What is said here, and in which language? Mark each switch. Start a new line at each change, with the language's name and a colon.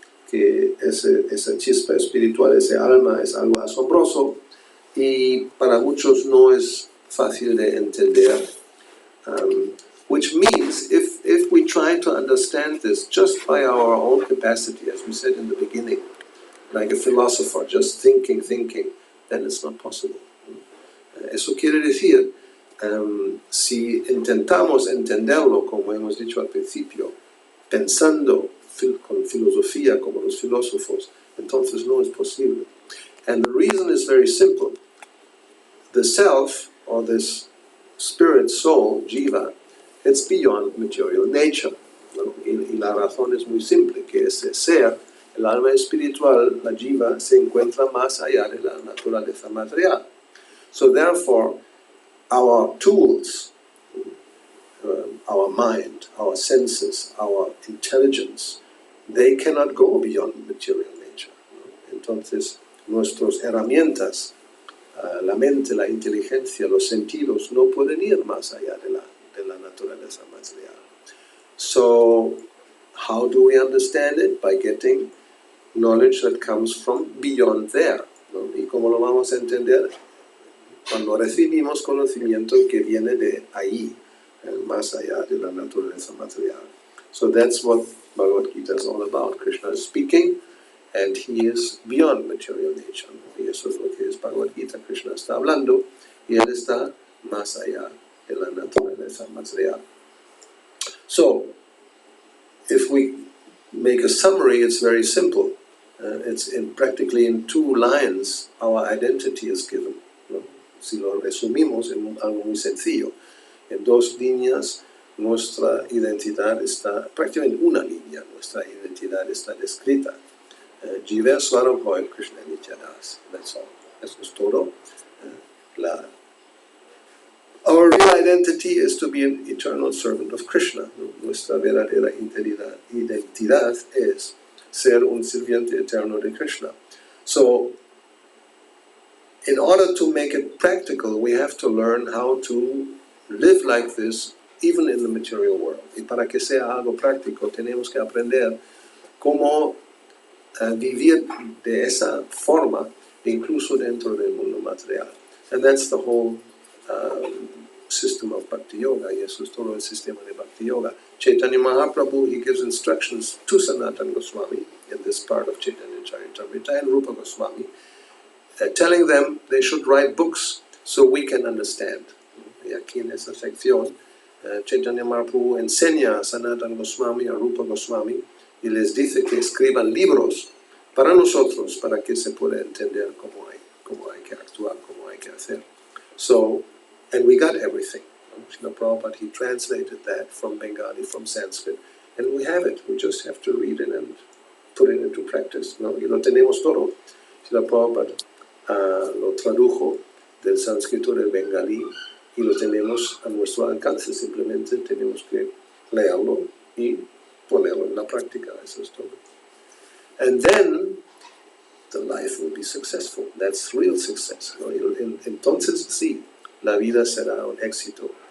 Spanish: Que esa chispa espiritual, ese alma es algo asombroso y para muchos no es fácil de entender.
English: Which means if we try to understand this just by our own capacity, as we said in the beginning, like a philosopher, just thinking, then it's not possible.
Spanish: Eso quiere decir, si intentamos entenderlo, como hemos dicho al principio, pensando con filosofía como los filósofos, entonces no es posible.
English: And the reason is very simple. The self, or this spirit soul, jiva, it's beyond material nature.
Spanish: ¿No? Y la razón es muy simple, que ese ser, el alma espiritual, la jiva, se encuentra más allá de la naturaleza material.
English: So therefore, our tools, our mind, our senses, our intelligence, they cannot go beyond material nature.
Spanish: Entonces, nuestras herramientas, la mente, la inteligencia, los sentidos, no pueden ir más allá de la naturaleza material.
English: So, how do we understand it? By getting knowledge that comes from beyond there.
Spanish: ¿No? ¿Y cómo lo vamos a entender? Cuando recibimos conocimiento que viene de ahí, más allá de la naturaleza material.
English: So that's what Bhagavad Gita is all about. Krishna is speaking, and he is beyond material nature.
Spanish: Y eso es lo que es Bhagavad Gita. Krishna está hablando, y él está más allá de la naturaleza material.
English: So, if we make a summary, it's very simple. It's practically in 2 lines, our identity is given.
Spanish: ¿No? Si lo resumimos en algo muy sencillo, en 2 líneas, nuestra identidad está, prácticamente una línea, nuestra identidad está descrita.
Bangla: Jiva Swaram Hoy Krishna Nityadas.
English: That's all.
Spanish: Eso es todo.
English: Our real identity is to be an eternal servant of Krishna.
Spanish: Nuestra verdadera identidad es ser un sirviente eterno de Krishna.
English: So, in order to make it practical, we have to learn how to live like this, even in the material world.
Spanish: Y para que sea algo práctico, tenemos que aprender cómo vivir de esa forma, incluso dentro del mundo material.
English: And that's the whole system of Bhakti-yoga.
Spanish: Y eso es todo el sistema de Bhakti-yoga.
English: Chaitanya Mahaprabhu, he gives instructions to Sanatana Goswami in this part of Chaitanya Charitamrita and Rupa Goswami, telling them they should write books so we can understand.
Spanish: Y aquí en esa sección, Chaitanya Mahaprabhu enseña a Sanatana Goswami, a Rupa Goswami, y les dice que escriban libros para nosotros, para que se pueda entender cómo hay que actuar, cómo hay que hacer.
English: So, and we got everything. Srila Prabhupada, he translated that from Bengali, from Sanskrit, and we have it. We just have to read it and put it into practice.
Spanish: ¿No? Y lo tenemos todo. Srila Prabhupada lo tradujo del sánscrito del bengalí y lo tenemos a nuestro alcance. Simplemente tenemos que leerlo y ponerlo en la práctica. Eso es todo.
English: And then the life will be successful. That's real success.
Spanish: ¿No? Entonces, sí, la vida será un éxito.